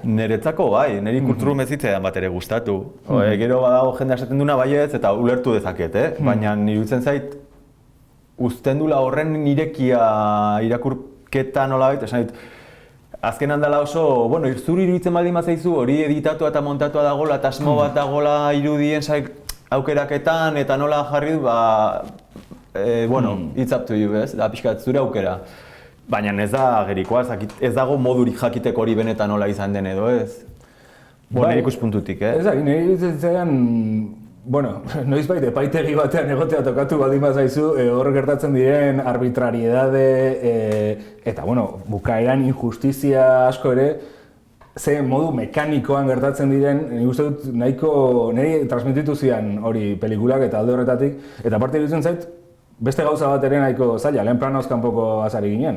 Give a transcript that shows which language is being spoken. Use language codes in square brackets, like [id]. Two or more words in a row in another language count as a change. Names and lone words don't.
[eu] Niretzako bai, niri kulturu mezitzea bat ere gustatu. Gero badago jendea esaten duna baietz eta ulertu dezaket, baina iruditzen zait, uzten dula horren nirekia irakurketa nolabait, esan dit, azken handala oso, bueno, zuri iruditzen baldin bazaizu, hori editatua eta montatua dagoela, eta asmo bat dagoela irudien aukeraketan, eta nola jarri du, bueno, [en] it's up to you, [eu] ez? Da pixkat zure aukera. Baina ez da gerikoa, ez dago modurik jakiteko hori benetan nola izan den edo, ez? Nire ikuspuntutik, Ez da, nire iruditzen bueno, noizbait epaitegi batean egotea tokatu baldin bazaizu, hor gertatzen diren arbitrariedade eta, bueno, bukaeran injustizia asko ere, ze modu mekanikoan gertatzen diren, nik uste dut niri transmititu zian hori pelikulak eta alde horretatik, eta parte iruditzen zait, beste gauza bat ere nahiko zaila, lehen planoz kanpoko azari ginen.